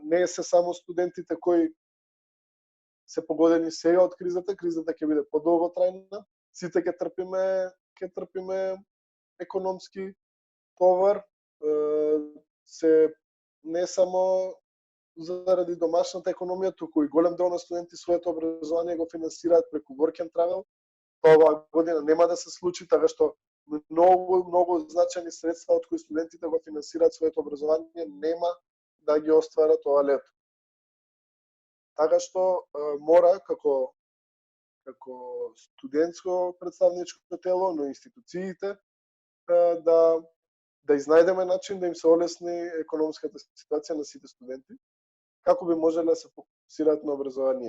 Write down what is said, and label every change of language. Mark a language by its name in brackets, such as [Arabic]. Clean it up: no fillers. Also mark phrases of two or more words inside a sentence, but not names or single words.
[Macedonian] Не се само студентите кои се погодени сега од кризата ќе биде подолготрајна, сите ќе трпиме економски товар, се не само заради домашната економија, туку и голем дел на студенти своето образование го финансираат преку [English] work and travel. [Macedonian] Тоа оваа година нема да се случи, така што многу значајни средства од кои студентите го финансираат своето образование нема да ги остварат ова лето. Така што мора како студентско представничко тело, но институциите да изнајдеме начин да им се олесни економската ситуација на сите студенти, како би можеле да се фокусираат на образование.